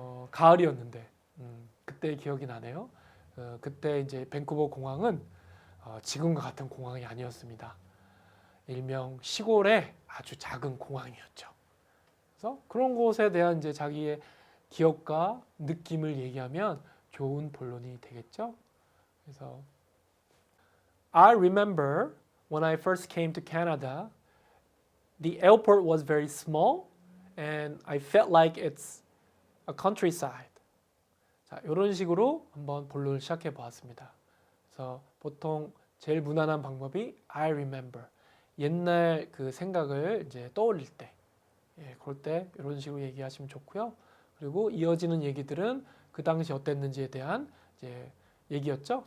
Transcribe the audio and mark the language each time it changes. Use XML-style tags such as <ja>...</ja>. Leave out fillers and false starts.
<ko>가을이었는데 그때 기억이 나네요. 그때 이제 밴쿠버 공항은 지금과 같은 공항이 아니었습니다. 일명 시골의 아주 작은 공항이었죠. 그래서 그런 곳에 대한 이제 자기의 기억과 느낌을 얘기하면 좋은 본론이 되겠죠. 그래서</ko> <en>I remember when I first came to Canada, the airport was very small and I felt like it's a countryside.</en> <ko>자, 이런 식으로 한번 본론을 시작해 보았습니다. 그래서 보통 제일 무난한 방법이 I remember. 옛날 그 생각을 이제 떠올릴 때, 그럴 때 이런 식으로 얘기하시면 좋고요. 그리고 이어지는 얘기들은 그 당시 어땠는지에 대한 이제 얘기였죠.</ko>